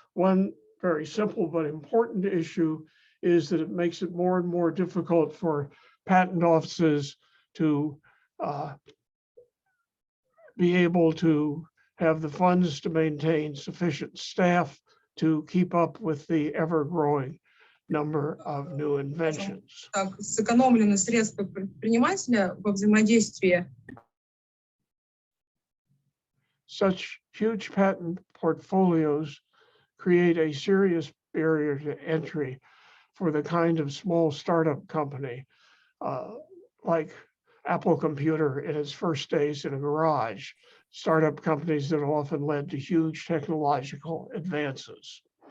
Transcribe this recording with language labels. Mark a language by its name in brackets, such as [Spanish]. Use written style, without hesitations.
[English] One very simple but important issue is that it makes it more and more difficult for patent offices to be able to have the funds to maintain sufficient staff to keep up with the ever-growing number of new inventions. [Russian] Так, сэкономлены средства предпринимателя во взаимодействии. [English] Such huge patent portfolios create a serious barrier to entry for the kind of small startup company like Apple Computer in its first days in a garage, startup companies that have often led to huge technological advances.